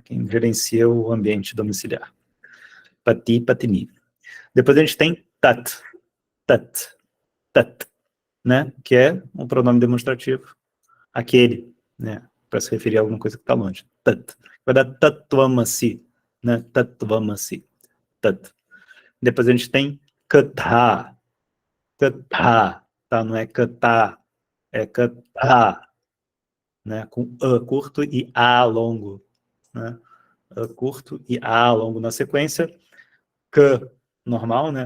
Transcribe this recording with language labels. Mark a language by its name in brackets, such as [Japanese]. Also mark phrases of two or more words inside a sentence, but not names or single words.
[Portuguese] Quem gerencia o ambiente domiciliar. [Sanskrit] पति, पतिनी. [Portuguese] Depois a gente tem [Sanskrit] तत्, तत्, तत्, [Portuguese] né? Que é um pronome demonstrativo, aquele, né? Para se referir a alguma coisa que está longe. Tat. Vai dar tatvamasi, né? [Sanskrit] तत्त्वमसि, तत्. [Portuguese] Depois a gente tem [Sanskrit] कथा, कथा, [Portuguese] tá? Não é katha, é katha, né? Com a curto e a longo, né? A curto e a longo na sequência, k normal, né?